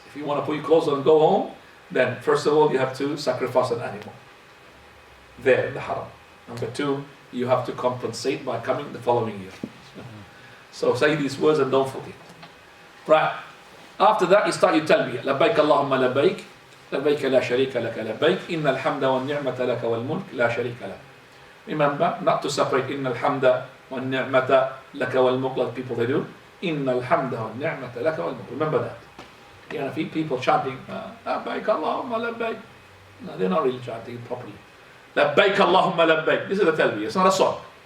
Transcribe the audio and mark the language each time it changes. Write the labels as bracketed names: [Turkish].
[English] If you want to put your clothes on and go home, then first of all you have to sacrifice an animal there in the haram. Number 2, you have to compensate by coming the following year. So say these words and don't forget. Right. After that you start your talbiyah. [Arabic] لبيك اللهم لبيك لبيك لا شريك لك لبيك إن الحمد والنعمة لك والملك لا شريك لك. [English] Remember not to separate [Arabic] إن الحمد والنعمة لك والملك [English] like people they do. إن الحمد والنعمة لك والملك. Remember that. You know, people chanting, [Arabic] Labbaik Allahumma labbaik. [English] No, they're not really chanting it properly. [Arabic] Labbaik Allahumma labbaik. [English] This is the talbiyah, it's not a song.